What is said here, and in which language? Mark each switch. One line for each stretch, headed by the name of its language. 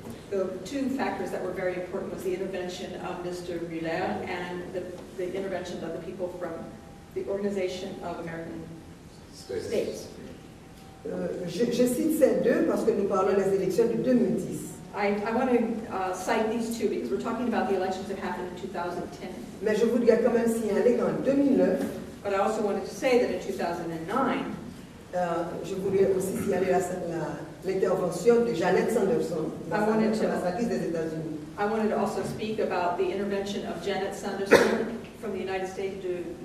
English: The two factors that were very important was the intervention of Mr. Muller and the intervention of the people from the Organization of American States.
French: Je cite ces deux parce que nous parlons des élections de 2010.
English: I want to cite these two because we're talking about the elections that happened in 2010.
French: Mais je voudrais quand même signaler qu'en 2009,
English: But I also wanted to say that in 2009,
French: je voulais aussi signaler l'intervention de Jeannette Sanderson, l'ambassadrice des États-Unis.
English: I wanted to also speak about the intervention of Jeannette Sanderson from the United States to